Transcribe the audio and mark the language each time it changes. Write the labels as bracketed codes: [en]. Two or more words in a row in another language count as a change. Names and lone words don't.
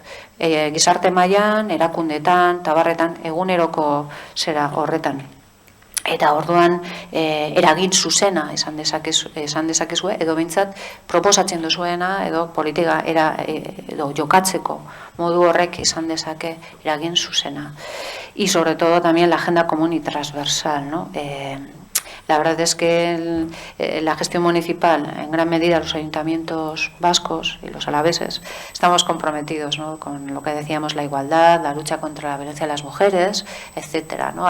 [eu] Gizarte mailan, erakundetan, tabarretan, eguneroko zera horretan. Eta orduan eragin zuzena esan dezakezue, edo behintzat proposatzen duzuena, edo politika edo jokatzeko modu horrek izan dezake eragin zuzena. [es] Y sobre todo también la agenda común y transversal, ¿no? La verdad es que la gestión municipal, en gran medida los ayuntamientos vascos y los alaveses, estamos comprometidos, ¿no?, con lo que decíamos, la igualdad, la lucha contra la violencia de las mujeres, etcétera, ¿no?